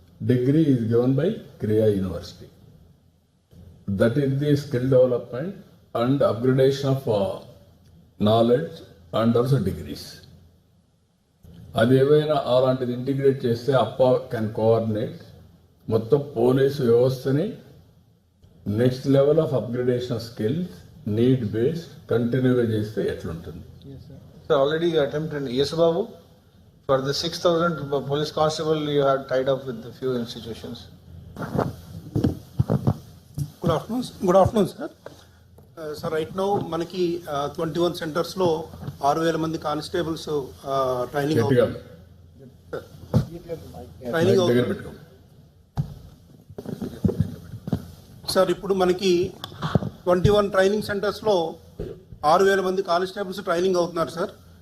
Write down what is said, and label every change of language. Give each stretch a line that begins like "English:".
English: Degree is given by Krea university. That is the skill development and upgradation of knowledge and also degrees.
Telugu: అది ఏవైనా అలాంటిది integrate చేస్తే అప్పా
English: can coordinate
Telugu: మొత్తం పోలీసు వ్యవస్థని next level of upgradation skills need based కంటిన్యూగా చేస్తే ఎట్లుంటుంది?
English: So already you attempted. Yes, Babu. For the 6,000 police constable, you had tied up with a few institutions. Good afternoon, sir. So right now,
Telugu: మనకి 21 centers లో 6,000 మంది constables training గట్టిగా training దగ్గర పెట్టుకో. Sir ఇప్పుడు మనకి 21 ట్రైనింగ్ సెంటర్స్లో 6,000 మంది కానిస్టేబుల్స్ ట్రైనింగ్ అవుతున్నారు సార్.